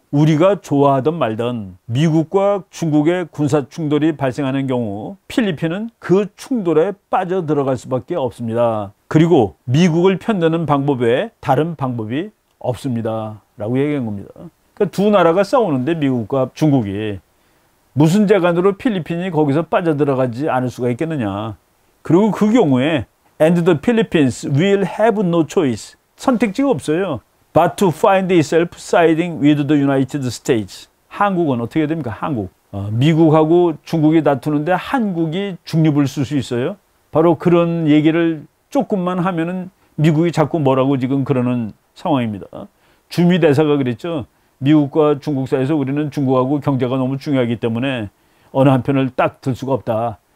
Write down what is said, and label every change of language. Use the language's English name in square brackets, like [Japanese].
[Korean] 우리가 좋아하든 말든 미국과 중국의 군사 충돌이 발생하는 경우 필리핀은 그 충돌에 빠져들어갈 수밖에 없습니다. 그리고 미국을 편드는 방법 외에 다른 방법이 없습니다. 라고 얘기한 겁니다. 그러니까 두 나라가 싸우는데 미국과 중국이 무슨 재간으로 필리핀이 거기서 빠져들어가지 않을 수가 있겠느냐. 그리고 그 경우에 [English] And the Philippines will have no choice. [Korean] 선택지가 없어요. [English] But to find itself siding with the United States. [Korean] 한국은 어떻게 됩니까? 한국. 미국하고 중국이 다투는데 한국이 중립을 쓸 수 있어요? 바로 그런 얘기를 조금만 하면은 미국이 자꾸 뭐라고 지금 그러는 상황입니다. 주미 대사가 그랬죠. 미국과 중국 사이에서 우리는 중국하고 경제가 너무 중요하기 때문에 어느 한편을 딱 들 수가 없다.